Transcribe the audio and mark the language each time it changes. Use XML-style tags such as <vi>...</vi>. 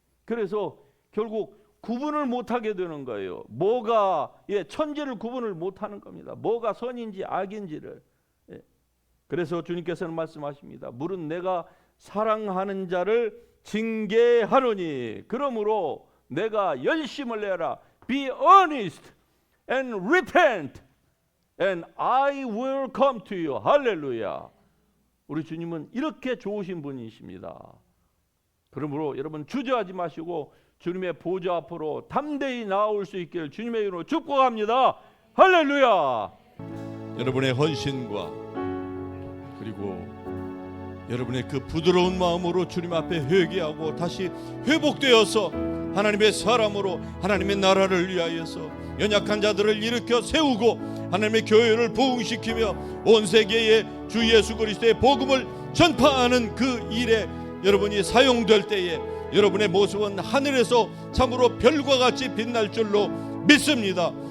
<ko>그래서 결국 구분을 못하게 되는 거예요. 뭐가 천지를 구분을 못하는 겁니다. 뭐가 선인지 악인지를. 그래서 주님께서는 말씀하십니다. 물은 내가 사랑하는 자를 징계하노니 그러므로 내가 열심을 내라.</ko> <en>Be earnest and repent and I will come to you.</en> <ko>할렐루야. 우리 주님은 이렇게 좋으신 분이십니다. 그러므로 여러분 주저하지 마시고 주님의 보좌 앞으로 담대히 나올 수 있기를 주님의 이름으로 축복합니다. 할렐루야. 여러분의 헌신과 그리고 여러분의 그 부드러운 마음으로 주님 앞에 회개하고 다시 회복되어서 하나님의 사람으로 하나님의 나라를 위하여서 연약한 자들을 일으켜 세우고 하나님의 교회를 부흥시키며 온 세계에 주 예수 그리스도의 복음을 전파하는 그 일에 여러분이 사용될 때에 여러분의 모습은 하늘에서 참으로 별과 같이 빛날 줄로 믿습니다.</ko>